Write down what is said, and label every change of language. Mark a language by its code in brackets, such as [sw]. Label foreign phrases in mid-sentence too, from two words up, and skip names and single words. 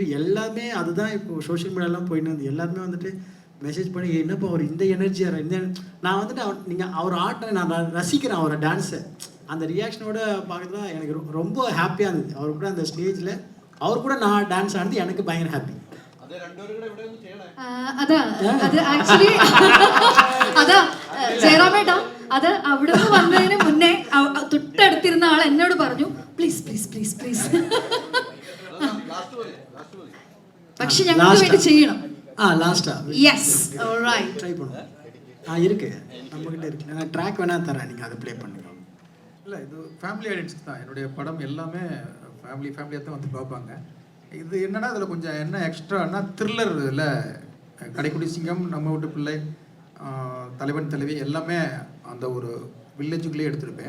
[ta] எல்லாமே அதுதான் இப்போது [en] social media [ta] போயின்னு வந்து எல்லாருமே வந்துட்டு மெசேஜ் பண்ணி என்னப்பா அவர் இந்த எனர்ஜியாக இந்த நான் வந்துட்டு நீங்கள் அவர் ஆட்டை நான் ரசிக்கிறேன், அவரை டான்ஸை. அந்த ரியாக்ஷனோட பார்க்குறது தான் எனக்கு ரொம்ப ஹாப்பியாக இருந்தது. அவர் கூட அந்த ஸ்டேஜில் அவர் கூட நான் டான்ஸ் ஆனது எனக்கு பயங்கர ஹாப்பி. [ml] ജയറാമേട്ടാ അത് അവിടെ നിന്ന് വന്നതിന് മുന്നേ തൊട്ടടുത്തിരുന്ന ആൾ എന്നോട് പറഞ്ഞു [en] please please please please, [ml] പക്ഷെ ഞങ്ങൾക്ക് വേണ്ടി ചെയ്യണം. [ta] லாஸ்டா [en] yes alright [ta] ட்ரை பண்ணுவோம். இருக்கு நம்மகிட்ட இருக்கு, நான் ட்ராக் வேணா தரேன், நீங்கள் அதை ப்ளே பண்ணுங்க. இல்லை இது [en] family identity [ta] தான். என்னுடைய படம் எல்லாமே ஃபேமிலியாக தான் வந்து பார்ப்பாங்க. இது என்னன்னா அதில் கொஞ்சம் என்ன [en] extra thriller. [ta] இல்லை கடைக்குடி சிங்கம், நம்ம வீட்டு பிள்ளை, தலைவன் தலைவி எல்லாமே அந்த ஒரு வில்லேஜுக்குள்ளேயே எடுத்திருப்பேன்.